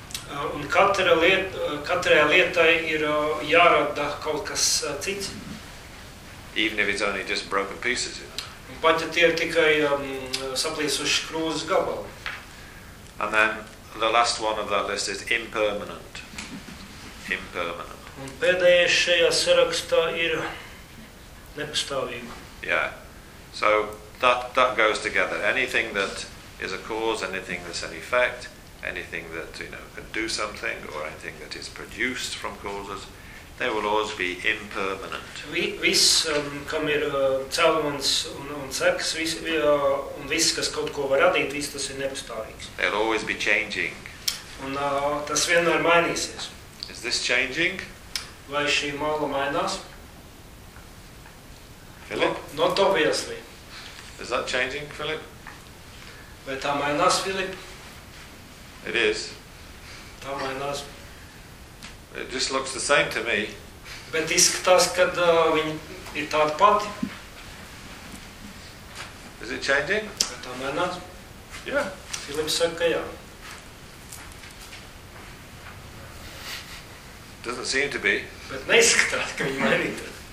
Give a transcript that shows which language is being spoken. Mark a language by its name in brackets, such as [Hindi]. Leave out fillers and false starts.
[Latvian] Un katrai lietai ir jārada kaut kas cits. [English] Even if it's only just broken pieces, you know. [Latvian] Un pat, ja tie ir tikai saplīsuši krūzes gabali. [English] And then the last one of that list is impermanent. Impermanent. [Latvian] Un pēdējais šajā sarakstā ir nepastāvība. [English] Yeah. So that goes together. Anything that is a cause, anything that's an effect, anything that, you know, can do something, or anything that is produced from causes, they will always be impermanent. [Latvian] Viss, kam ir cēlonis un seks, un viss, kas kaut ko var radīt, viss tas ir nepastāvīgs. [English] They'll always be changing. [Latvian] Un tas vienmēr mainīsies. [English] Is this changing? [Latvian] Vai šī māla mainās? [English] Philip? Not obviously. Is that changing, Philip? [Latvian] Vai tā mainās, Philip? [English] It is. [Latvian] Tā mainās. [English] It just looks the same to me. [Latvian] Bet izskatās, ka viņa ir tāda pati. [English] Is it changing? [Latvian] Vai tā mainās? [English] Yeah. [Latvian] Philip saka, ka jā. [English] Doesn't seem to be. [Latvian] Bet neizskatās, ka viņa mainīta.